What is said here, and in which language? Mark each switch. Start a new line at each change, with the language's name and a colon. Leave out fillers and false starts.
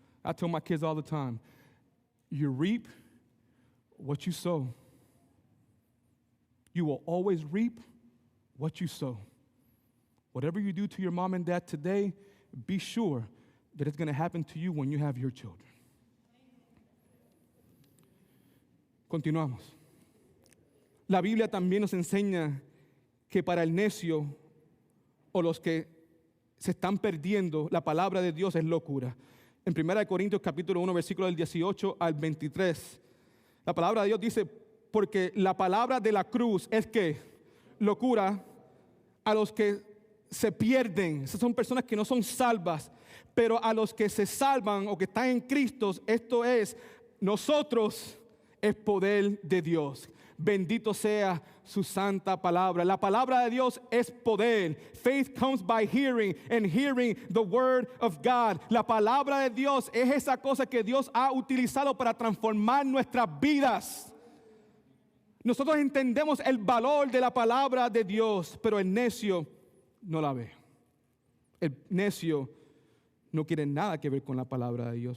English: I tell my kids all the time, you reap what you sow. You will always reap what you sow. Whatever you do to your mom and dad today, be sure that it's going to happen to you when you have your children.
Spanish: Continuamos. La Biblia también nos enseña que para el necio o los que se están perdiendo, la palabra de Dios es locura. En 1 Corintios capítulo 1, versículo del 18 al 23, la palabra de Dios dice, porque la palabra de la cruz es que locura a los que se pierden. Esas son personas que no son salvas, pero a los que se salvan o que están en Cristo, esto es, nosotros, es poder de Dios. Bendito sea su santa palabra. La palabra de Dios es poder.
English: Faith comes by hearing, and hearing the word of God.
Spanish: La palabra de Dios es esa cosa que Dios ha utilizado para transformar nuestras vidas. Nosotros entendemos el valor de la palabra de Dios, pero el necio no la ve. El necio no quiere nada que ver con la palabra de Dios.